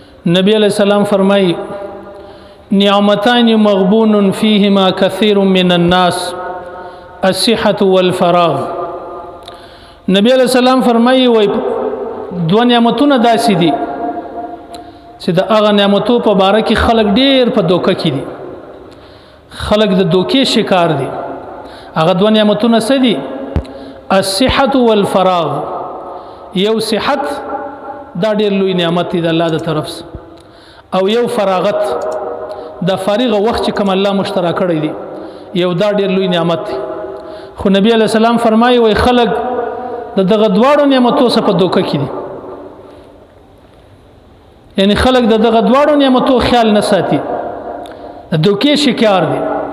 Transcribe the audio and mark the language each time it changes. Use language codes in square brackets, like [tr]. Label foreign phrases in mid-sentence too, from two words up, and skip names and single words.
[ar] نبی علیہ السلام فرمائی نعمتان مغبون فیهما کثیر من الناس الصحة والفراغ. [ps] نبی [ar] علیہ السلام [ps] فرمائی وای دو نعمتونه داسې دي چې د هغه نعمتو په باره کې خلک ډیر په دوکه کې دي، خلک د دوکې شکار دي. [ar] هغه دو نعمتونه څه دي؟ الصحة والفراغ. [ps] یو صحت دا ډیر لوی نعمت دی د الله د طرف څخه، او یو فراغت د فارغ وخت چې کوم الله مشترک کړی دی یو دا ډیر لوی نعمت دی. خو نبی [ar] علیہ السلام [ps] فرمایي وای خلک د دغه دواړو نعمتو څخه په دوکه کې دي، یعنی خلک د دغه دواړو نعمتو خیال نه ساتي، د دوکې شکار دي.